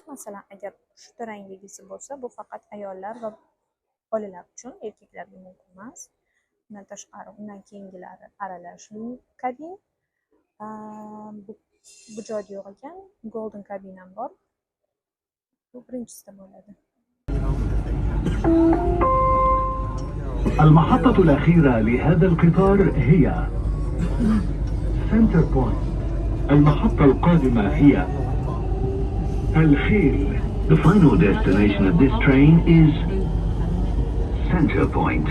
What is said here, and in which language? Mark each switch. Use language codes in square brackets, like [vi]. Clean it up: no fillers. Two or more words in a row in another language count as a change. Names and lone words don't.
[uz] Masalan, agar uchta rangligisi bo'lsa, bu faqat ayollar va bolalar uchun, erkaklarga mumkin emas. Undan tashqari, undan keyingilari aralashli kabin. Bu joyda yo'q ekan. Golden kabin ham bor. Bu birinchisida bo'ladi. [ar] المحطة الأخيرة لهذا القطار هي سنتر بوينت. المحطة القادمة هي الخيل. [en] The final destination of this train is Center Point.